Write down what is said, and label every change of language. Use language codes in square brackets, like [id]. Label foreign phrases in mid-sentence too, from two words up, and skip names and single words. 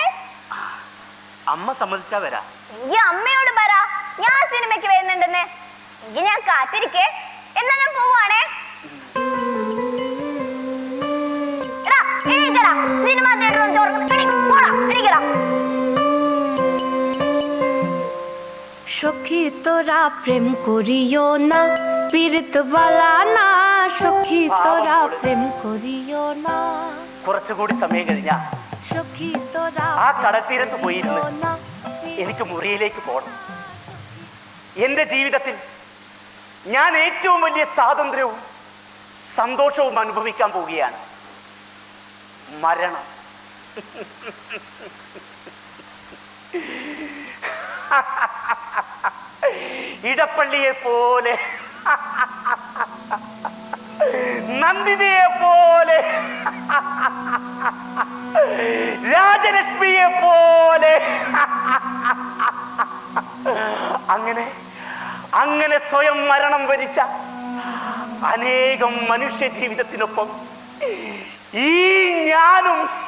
[ml] അമ്മ സമ്മതിച്ചാ വരാ. ഈ അമ്മയോട് പറ ഞാൻ സിനിമയ്ക്ക് വരുന്നുണ്ടെന്ന്. എങ്കിൽ ഞാൻ കാത്തിരിക്കേ. എന്നാ ഞാൻ പോവാണേ. എടാ എണീക്കടാ, [en] cinema theatre [ml] ചോറ് എണീക്കടാ. [bn] সখী তোরা প্রেম করিও না, পীড়িত বালা না। সখী তোরা প্রেম করিও না, [ml] കുറച്ചുകൂടി സമയം കഴിഞ്ഞാ [bn] সখী তোরা [ml] ആ കടൽത്തീരത്ത് പോയിരുന്ന് എനിക്ക് മുറിയിലേക്ക് പോകണം. എന്റെ ജീവിതത്തിൽ ഞാൻ ഏറ്റവും വലിയ സ്വാതന്ത്ര്യവും സന്തോഷവും അനുഭവിക്കാൻ പോവുകയാണ്. മരണം. ഇടപ്പള്ളിയെ പോലെ, നന്ദിനിയെ പോലെ, രാജലക്ഷ്മിയെ പോലെ, അങ്ങനെ സ്വയം മരണം വരിച്ച അനേകം മനുഷ്യ ജീവിതത്തിനൊപ്പം ഈ ഞാനും.